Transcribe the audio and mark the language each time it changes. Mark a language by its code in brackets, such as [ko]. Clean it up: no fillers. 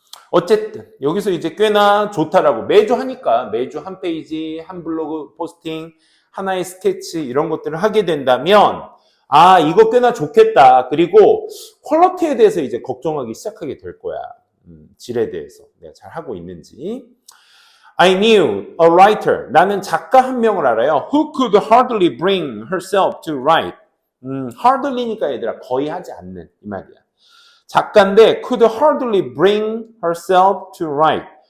[ko] 어쨌든 여기서 이제 꽤나 좋다라고 매주 하니까 매주 한 페이지, 한 블로그 포스팅, 하나의 스케치 이런 것들을 하게 된다면 이거 꽤나 좋겠다. 그리고 퀄리티에 대해서 이제 걱정하기 시작하게 될 거야. 질에 대해서 내가 잘 하고 있는지. [en] I knew a writer. [ko] 나는 작가 한 명을 알아요. [en] Who could hardly bring herself to write. [ko] hardly니까 얘들아 거의 하지 않는 이 말이야. [en] 작가인데 could hardly bring herself to write.